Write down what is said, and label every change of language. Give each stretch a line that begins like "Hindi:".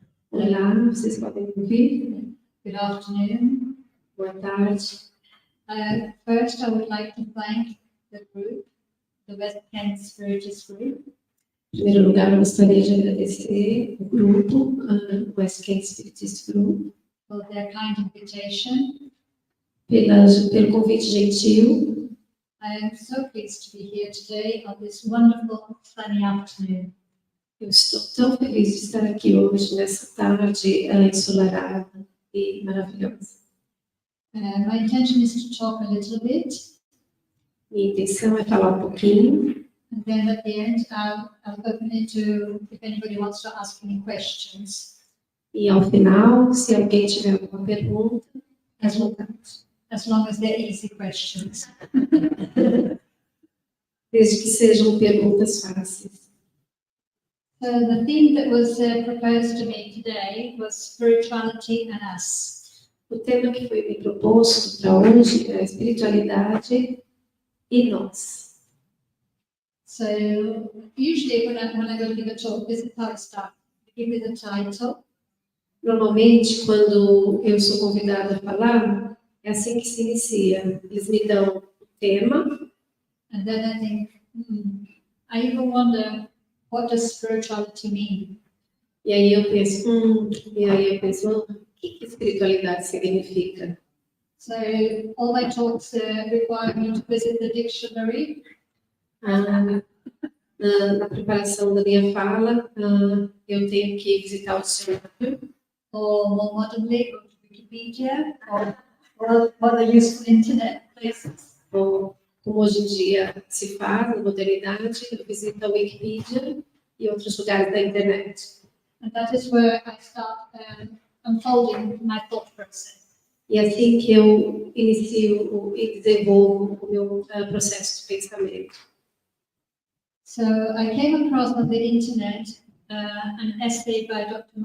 Portuguese: Olá, vocês podem me ouvir?
English: Good afternoon.
Portuguese: Boa tarde.
English: First, I would like to thank the group, the West Kent Spiritist Group,
Portuguese: Em primeiro lugar, eu gostaria de agradecer o grupo, o West Kent Spiritist Group,
English: for their kind invitation.
Portuguese: pelo convite gentil.
English: I am so pleased to be here today on this wonderful sunny afternoon.
Portuguese: Eu estou tão feliz de estar aqui hoje, nessa tarde ensolarada e maravilhosa.
English: My intention is to talk a little bit,
Portuguese: Minha intenção é falar um pouquinho,
English: and then at the end, I'll open it to if anybody wants to ask any questions.
Portuguese: e ao final, se alguém tiver alguma pergunta, à vontade.
English: As long as they're easy questions.
Portuguese: Desde que sejam perguntas fáceis.
English: So the theme that was proposed to me today was spirituality and us.
Portuguese: O tema que foi me proposto para hoje é a espiritualidade e nós.
English: So usually when I go to give a talk, this is how it starts. They give me the title,
Portuguese: Normalmente, quando eu sou convidada a falar, é assim que se inicia. Eles me dão o tema,
English: and then I think, I even wonder, what does spirituality mean?
Portuguese: e aí eu penso, o que espiritualidade significa?
English: So all my talks require me to visit the dictionary,
Portuguese: Na preparação da minha fala, eu tenho que visitar o dicionário,
English: or more modernly, go to Wikipedia, or other useful internet places.
Portuguese: ou como hoje em dia se faz, na modernidade, eu visito a Wikipedia e outros lugares da internet.
English: And that is where I start unfolding my thought process.
Portuguese: E é assim que eu inicio e desenvolvo o meu processo de pensamento.
English: So I came across on the internet an essay by Dr.